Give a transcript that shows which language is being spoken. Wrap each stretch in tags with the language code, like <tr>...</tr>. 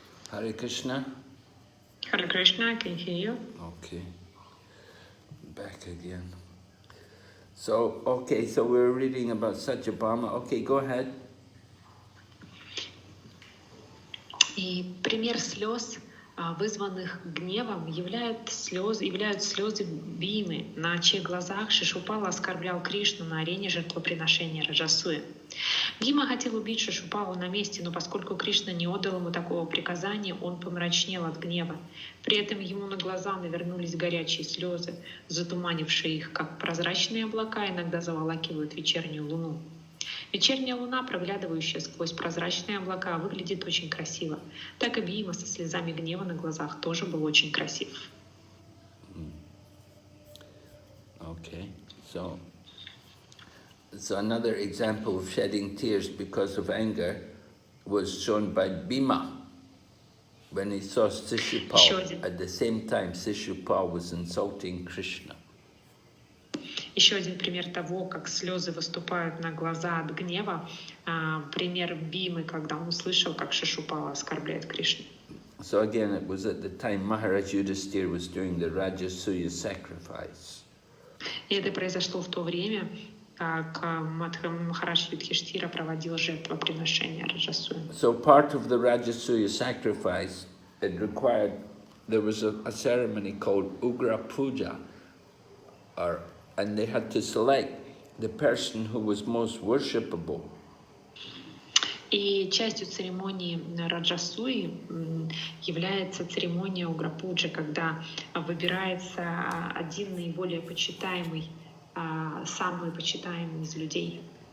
<en>Hare Krishna. Hare Krishna, I can hear you. Okay. Back again. So, okay, so we're reading about Satyabhama. Okay, go ahead.</en> <ru>И пример слез, вызванных гневом, являют слезы Бимы, на чьих глазах Шишупала оскорблял Кришну на арене жертвоприношения Раджасуи. Бима хотел убить Шишупалу на месте, но поскольку Кришна не отдал ему такого приказания, он помрачнел от гнева. При этом ему на глаза навернулись горячие слезы, затуманившие их, как прозрачные облака иногда заволакивают вечернюю луну. Вечерняя луна, проглядывающая сквозь прозрачные облака, выглядит очень красиво. Так и Бима со слезами гнева на глазах тоже был очень красив.</ru> <en>Okay, so another example of shedding tears because of anger was shown by Bhima when he saw Shishupal. At the same time, Shishupal was insulting Krishna.</en> <ru>Еще один пример того, как слезы выступают на глаза от гнева, пример Бимы, когда он услышал, как Шишупала оскорбляет Кришну.</ru> <en>So again, it was at the time Maharaj Yudhisthira was doing the Rajasuya sacrifice.</en> <ru>И это произошло в то время, как Махарадж Юдхиштира проводил жертвоприношение Раджасуи.</ru> <en>So part of the Rajasuya sacrifice, there was a ceremony called Ugra Puja, and they had to select the person who was most worshipable.</en> <ru>И частью церемонии Раджасуи является церемония Уграпуджи, когда выбирается один наиболее почитаемый, самый почитаемый из людей.</ru>